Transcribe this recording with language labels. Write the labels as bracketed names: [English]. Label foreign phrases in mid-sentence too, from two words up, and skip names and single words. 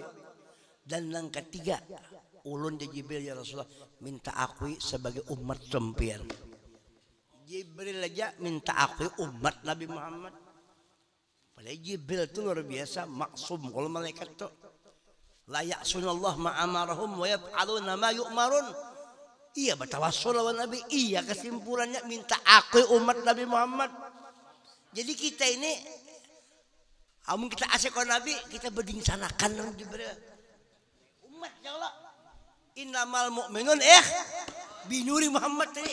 [Banjar] Dan nang ketiga ulun di Jibril, [Arabic] يا رسول الله, [Banjar] minta akui sebagai umat sempian. Jibril aja minta akui umat Nabi Muhammad. Padahal Jibril itu luar biasa, maksum. Kalau malaikat itu [Arabic] لا يعصون الله ما أمرهم ويفعلون ما يؤمرون. [Banjar] Iya bertawassul lawan Nabi. Iya kesimpulannya minta akui umat Nabi Muhammad. Jadi kita ini amun kita asyik Nabi, kita berdingsanakan dengan Jibril. Umat [Arabic] يا الله. إنما المؤمنون بنور محمد tadi.